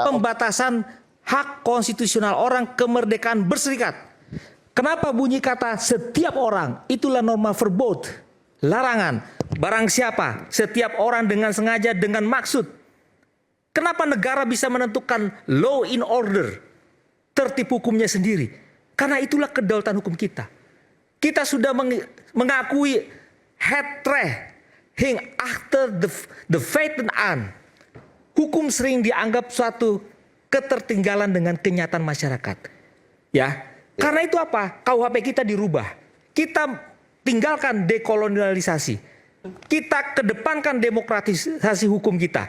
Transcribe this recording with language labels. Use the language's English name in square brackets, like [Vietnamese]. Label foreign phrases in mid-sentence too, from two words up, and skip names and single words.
[Indonesian] pembatasan hak konstitusional orang, kemerdekaan berserikat. Kenapa bunyi kata setiap orang? Itulah norma verbod, larangan. Barang siapa, setiap orang dengan sengaja, dengan maksud. Kenapa negara bisa menentukan [English] law in order, [Indonesian] tertib hukumnya sendiri? Karena itulah kedaulatan hukum kita. Kita sudah mengakui [Dutch] het recht hing achter de feiten aan. [Indonesian] Hukum sering dianggap suatu ketertinggalan dengan kenyataan masyarakat. Ya, karena itu apa? KUHP kita dirubah. Kita tinggalkan dekolonialisasi. Kita kedepankan demokratisasi hukum kita.